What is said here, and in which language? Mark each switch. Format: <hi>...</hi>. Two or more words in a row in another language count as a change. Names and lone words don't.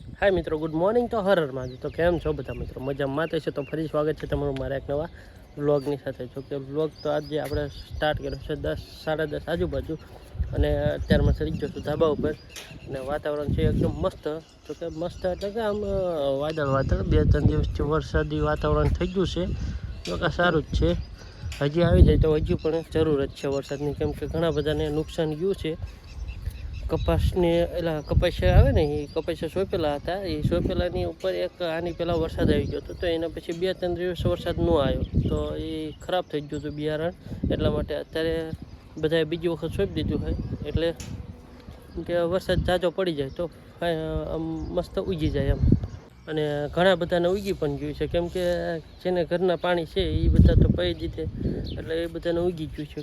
<gu>હાય મિત્રો,</gu> <en>good morning.</en> <gu>તો હર હર મહાદેવ। તો કેમ છો બધા મિત્રો? મજામાં તો છે। તો ફરી સ્વાગત હૈ તમારું મારા એક નવા વ્લોગની સાથે। જો કિ વ્લોગ તો આજ આપણે સ્ટાર્ટ કર્યો છે 10 સાડા 10 આજુબાજુ અને અત્યારમાં ચઢી ગયો છું ધાબા ઉપર અને વાતાવરણ છે એકદમ મસ્ત। તો કે મસ્ત એટલે કે આમ વાદળ વાદળ 2-3 દિવસથી વરસાદી વાતાવરણ થઈ ગયું છે। તો કે સારું જ છે। હજી આવી જાય તો હજી પણ જરૂરત છે વરસાદની, કેમ કે ઘણા બધાને નુકસાન ગયું છે। કપાસને એલા કપાસિયા આવે ને એ કપાસિયા સોંપેલા હતા। એ સોંપેલાની ઉપર એક આની પહેલા વરસાદ આઈ ગયો તો એના પછી 2-3 દિવસ વરસાદ ન આવ્યો તો એ ખરાબ થઈ ગયું હતું બિયારણ। એટલા માટે અત્યારે બધાએ બીજી વખત સોંપી દીધું છે એટલે કે વરસાદ ઝાઝો પડી જાય તો આમ મસ્ત ઉગી જાય એમ। અને ઘણા બધાને ઉગી પણ ગયું છે, કેમ કે જેને ઘરના પાણી છે એ બધા તો પઈ દીધે એટલે એ બધાને ઉગી ગયું છે।</gu>